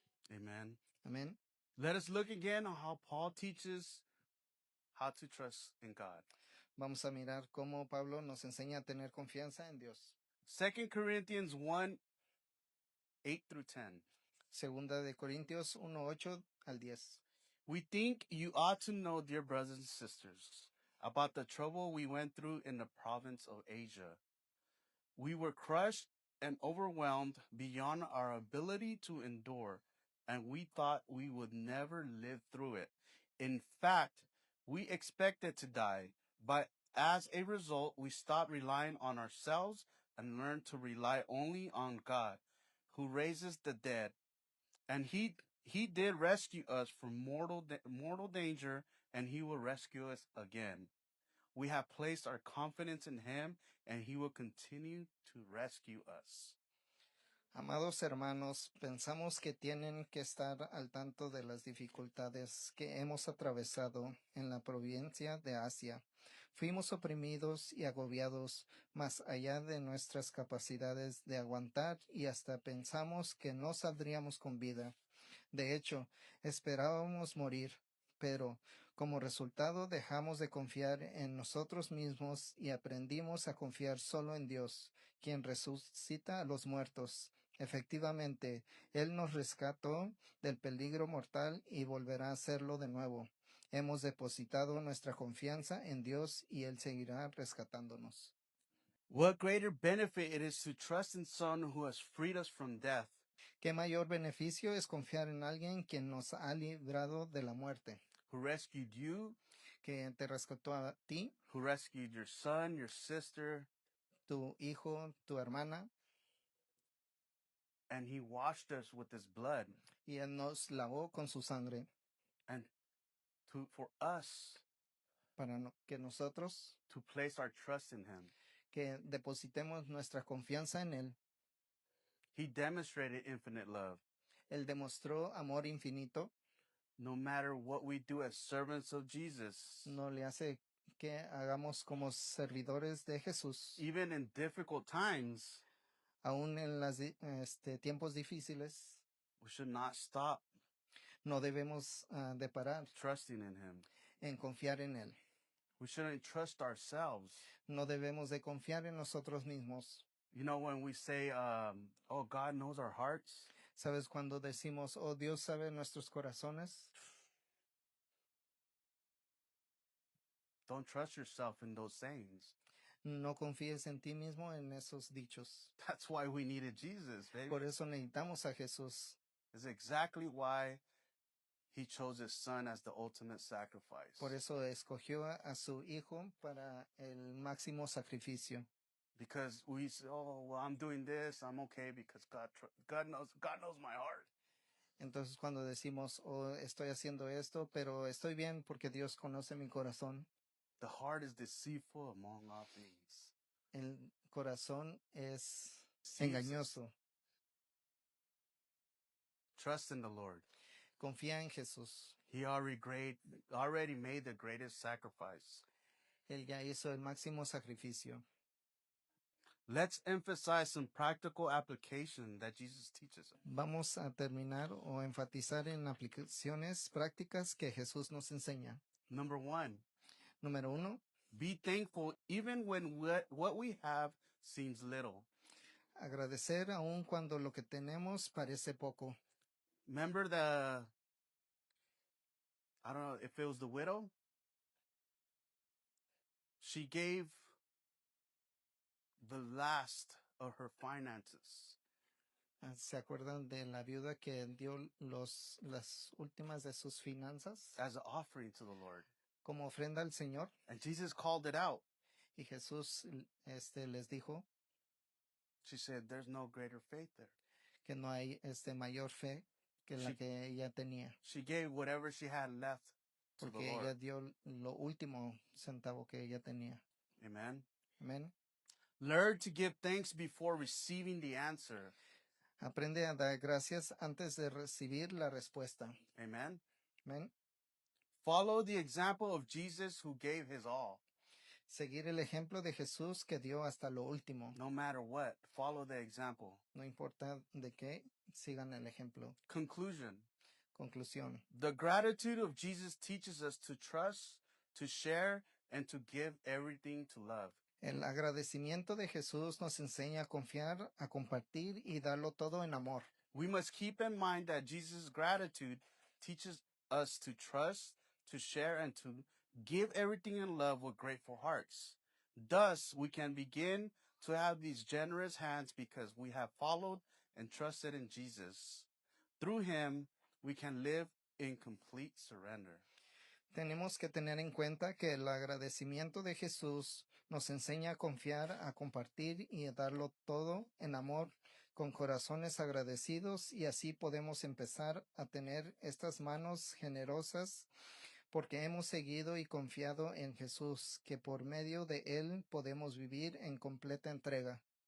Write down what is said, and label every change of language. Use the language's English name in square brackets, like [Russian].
[English] Amen. [Spanish] Amén. [English] Let us look again on how Paul teaches how to trust in God. [Spanish] Vamos a mirar cómo Pablo nos enseña a tener confianza en Dios. [English] 2 Corinthians 1, 8 through 10. [Spanish] Segunda de Corintios 1:8 al 10. [English] We think you ought to know, dear brothers and sisters, about the trouble we went through in the province of Asia. We were crushed and overwhelmed beyond our ability to endure, and we thought we would never live through it. In fact, we expected to die, but as a result, we stopped relying on ourselves and learned to rely only on God, who raises the dead. And he did rescue us from mortal danger, and he will rescue us again. We have placed our confidence in him, and he will continue to rescue us. [Spanish] Amados hermanos, pensamos que tienen que estar al tanto de las dificultades que hemos atravesado en la provincia de Asia. Fuimos oprimidos y agobiados más allá de nuestras capacidades de aguantar y hasta pensamos que no saldríamos con vida. De hecho, esperábamos morir, pero como resultado dejamos de confiar en nosotros mismos y aprendimos a confiar solo en Dios, quien resucita a los muertos. Efectivamente, Él nos rescató del peligro mortal y volverá a hacerlo de nuevo. Hemos depositado nuestra confianza en Dios y Él seguirá rescatándonos. [English] What greater benefit it is to trust in someone who has freed us from death, [Spanish] ¿Qué mayor beneficio es confiar en alguien quien nos ha librado de la muerte, [English] who rescued you, [Spanish] que te rescató a ti, [English] who rescued your son, your sister, [Spanish] tu hijo, tu hermana, [English] and he washed us with his blood, [Spanish] y Él nos lavó con su sangre [English] and for us [Spanish] para que nosotros, [English] to place our trust in him. [Spanish] que depositemos nuestra confianza en Él. [English] He demonstrated infinite love. [Spanish] Él demostró amor infinito, [English] No matter what we do as servants of Jesus, [Spanish] no le hace que hagamos como servidores de Jesús, [English] even in difficult times, [Spanish] aún en los tiempos difíciles, [English] we should not stop [Spanish] no debemos de parar [English] trusting in him. [Spanish] en confiar en Él. [English] We shouldn't trust ourselves. [Spanish] No debemos de confiar en nosotros mismos. [English] You know, when we say, oh, God knows our hearts, [Spanish] ¿Sabes cuando decimos, oh, Dios sabe nuestros corazones? [English] don't trust yourself in those sayings. [Spanish] No confíes en ti mismo en esos dichos. [English] That's why we needed Jesus, baby. [Spanish] Por eso necesitamos a Jesús. [English] It's exactly why he chose his son as the ultimate sacrifice. [Spanish] Por eso escogió a su hijo para el máximo sacrificio. [English] Because we say, oh, well, I'm doing this, I'm okay because God knows my heart. [Spanish] Entonces cuando decimos, oh, estoy haciendo esto, pero estoy bien porque Dios conoce mi corazón. [English] The heart is deceitful among all things. [Spanish] El corazón es [English] Jesus. [Spanish] engañoso. [English] Trust in the Lord. [Spanish] Confía en Jesús. [English] He already made the greatest sacrifice. [Spanish] Él ya hizo el máximo sacrificio. [English] Let's emphasize some practical application that Jesus teaches us. [Spanish] Vamos a terminar o enfatizar en aplicaciones prácticas que Jesús nos enseña. [English] Number 1, [Spanish] Número 1, [English] be thankful even when what we have seems little. [Spanish] agradecer aun cuando lo que tenemos parece poco. [English] Remember the I don't know if it was the widow. She gave the last of her finances [Spanish] ¿Se acuerdan de la viuda que dio las últimas de sus finanzas as an offering to the Lord. como ofrenda al Señor? [English] And Jesus called it out. [Spanish] Y Jesús les dijo [English] She said, there's no greater faith there. [Spanish] que no hay mayor fe que la Sí. que ella tenía, [English] She gave whatever she had left to the [Spanish] porque ella [English] Lord. [Spanish] dio lo último centavo que ella tenía. [English] Amen. [Spanish] Amén. [English] Learn to give thanks before receiving the answer. [Spanish] Aprende a dar gracias antes de recibir la respuesta. [English] Amen. [Spanish] Amén. [English] Follow the example of Jesus who gave his all. [Spanish] Seguir el ejemplo de Jesús que dio hasta lo último. [English] No matter what, follow the example. [Spanish] No importa de qué, sigan el ejemplo. [English] Conclusion. [Spanish] Conclusión. [English] The gratitude of Jesus teaches us to trust, to share, and to give everything to love. [Spanish] El agradecimiento de Jesús nos enseña a confiar, a compartir y darlo todo en amor. [English] We must keep in mind that Jesus' gratitude teaches us to trust, to share, and to give everything in love with grateful hearts. Thus, we can begin to have these generous hands because we have followed and trusted in Jesus. Through him, we can live in complete surrender. [Spanish] Tenemos que tener en cuenta que el agradecimiento de Jesús nos enseña a confiar, a compartir y a darlo todo en amor, con corazones agradecidos, y así podemos empezar a tener estas manos generosas porque hemos seguido y confiado en Jesús, que por medio de Él podemos vivir en completa entrega.